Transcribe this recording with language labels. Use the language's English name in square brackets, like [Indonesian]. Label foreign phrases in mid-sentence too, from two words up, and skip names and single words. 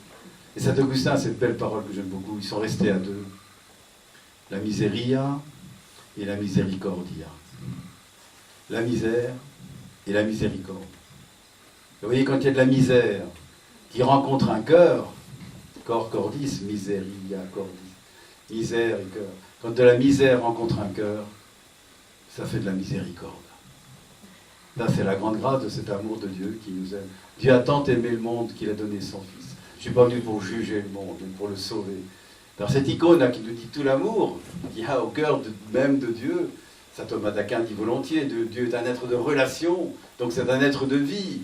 [French] Et Saint Augustin a cette belle parole que j'aime beaucoup. Ils sont restés à deux. La miseria et la misericordia. La misère et la miséricorde. Vous voyez, quand il y a de la misère qui rencontre un cœur, [Latin] cor cordis, miseria cordis, [French] misère et cœur. Quand de la misère rencontre un cœur, ça fait de la miséricorde. Là, c'est la grande grâce de cet amour de Dieu qui nous aime. Dieu a tant aimé le monde qu'il a donné son Fils. Je ne suis pas venu pour juger le monde, mais pour le sauver. Alors cette icône-là qui nous dit tout l'amour qu'il y a au cœur même de Dieu, saint Thomas d'Aquin dit volontiers, Dieu est un être de relation, donc c'est un être de vie.